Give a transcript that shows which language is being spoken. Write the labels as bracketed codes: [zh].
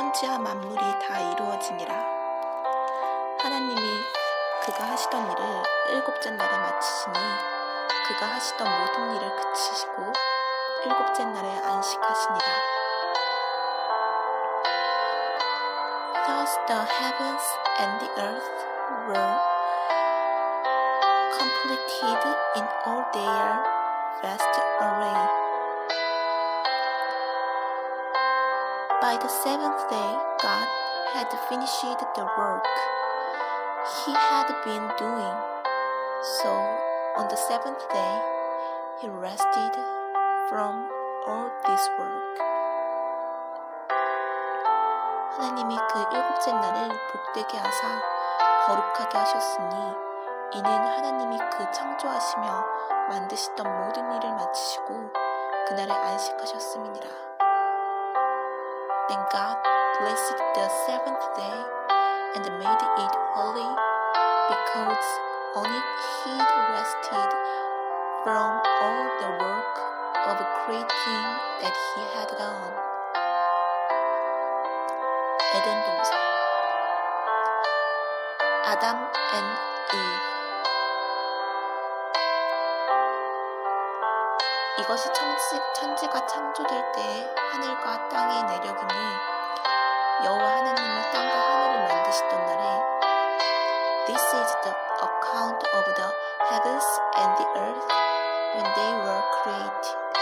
[ko] 해야 만물이 다 이루어지니라. 하나님이 그가 하시던 일을 일곱째 날에 마치시니 그가 하시던 모든 일을 그치시고 일곱째 날에 안식하시니라. [en] Thus the heavens and the earth were completed in all their vast array. By the seventh day, God had finished the work He had been doing. So on the seventh day, He rested from all this work. [ko] 하나님이 그 일곱째 날을 복되게 하사 거룩하게 하셨으니 이는 하나님이 그 창조하시며 만드시던 모든 일을 마치시고 그날에 안식하셨음이니라. [en] Then God blessed the seventh day and made it holy, because on it He rested from all the work of creating that He had done. [ko] 에덴 동산 아담 and Eve. 이것이 천지가 창조될 때에 하늘과 땅의 내력이니 여호와 하나님이 땅과 하늘을 만드시던 날에 [en] This is the account of the heavens and the earth when they were created.